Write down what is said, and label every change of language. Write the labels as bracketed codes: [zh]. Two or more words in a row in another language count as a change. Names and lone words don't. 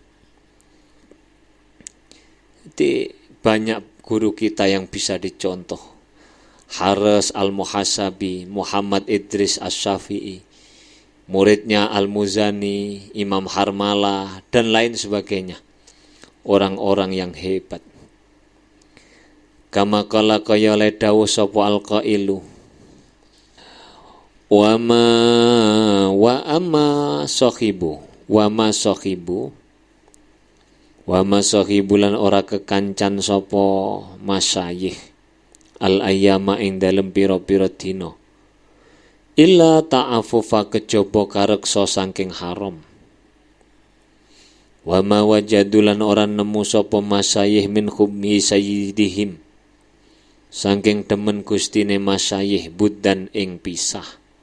[id] Jadi banyak guru kita yang bisa dicontoh. Haris Al-Muhasabi, Muhammad Idris Asy-Syafi'i, muridnya Al-Muzani, Imam Harmalah, dan lain sebagainya. Orang-orang yang hebat. [ar] كما قال [jv] kaya le dawuh sapa al-qailu. [ar] وأما صاحب [jv] lan ora kekancan sapa [ar] مشايخ الأيام [jv] ing dalem pira-pira dina [ar] إلا تعففا [jv] kejaba kareksa saking haram. [ar] وما [jv] wajadulan ora nemu sapa masyayikh [ar] من حب سيدهم [jv] saking demen gustine masyayikh buddan ing pisah.